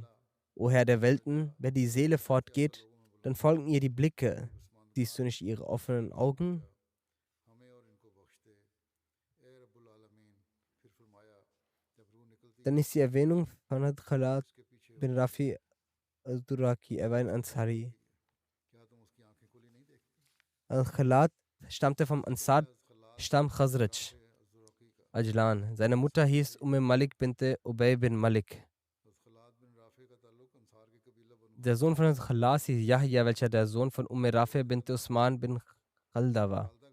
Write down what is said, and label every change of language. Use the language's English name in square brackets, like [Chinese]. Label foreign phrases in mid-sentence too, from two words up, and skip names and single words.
[German] O Herr der Welten, wenn die Seele fortgeht, dann folgen ihr die Blicke. Siehst du nicht ihre offenen Augen? Dann ist die Erwähnung von Khalat bin Rafi al-Duraki, er war ein Ansari. Al-Khalat stammte vom Ansar-Stamm Khazraj, Ajlan. Seine Mutter hieß Malik binte Ubay bin Malik. Der Sohn von Khalas hieß Yahya, welcher der Sohn von Rafi binte Usman bin Khalda war.